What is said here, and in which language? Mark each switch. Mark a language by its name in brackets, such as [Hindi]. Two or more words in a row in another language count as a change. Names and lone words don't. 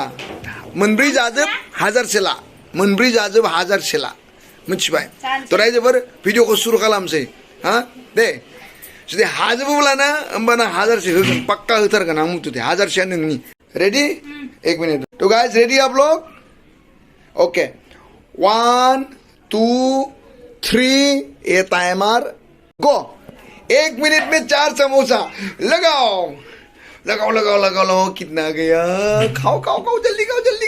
[Bodo] मोनब्रै जाजोब 1000सो ला, मोनब्रै जाजोब 1000सो ला, मिथिबाय? थ' रायजोफोर भिडिअखौ सुरु खालामसै हा दे। जुदि हाजोबोब्लाना होमबाना 1000सो होगोन, पाक्का होथारगोन आं मुथुते 1000सोआ नोंनि। रेडि? 1 मिनिट। [Hindi] तो गाइस रेडी आप लोग? ओके, 1 2 3 ये टाइमर गो। 1 मिनट में 4 समोसा लगाओ। कितना गया? खाओ जल्दी खाओ।